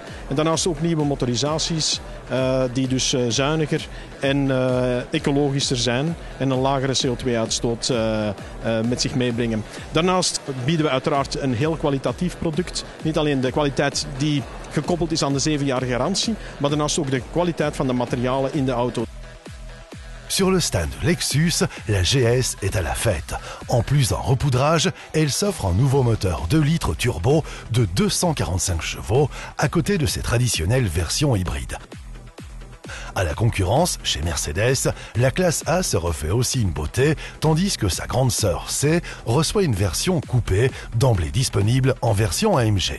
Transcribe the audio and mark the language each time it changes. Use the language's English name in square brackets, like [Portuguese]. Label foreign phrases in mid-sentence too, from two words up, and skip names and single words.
[Dutch] En daarnaast ook nieuwe motorisaties die dus zuiniger en ecologischer zijn. En een lagere CO2-uitstoot met zich meebrengen. Daarnaast bieden we uiteraard een heel kwalitatief product. Niet alleen de kwaliteit die gekoppeld is aan de 7 jaar garantie, maar daarnaast ook de kwaliteit van de materialen in de auto. [French] Sur le stand Lexus, la GS est à la fête. En plus d'un repoudrage, elle s'offre un nouveau moteur 2 litres turbo de 245 chevaux, à côté de ses traditionnelles versions hybrides. À la concurrence, chez Mercedes, la classe A se refait aussi une beauté, tandis que sa grande sœur C reçoit une version coupée, d'emblée disponible en version AMG.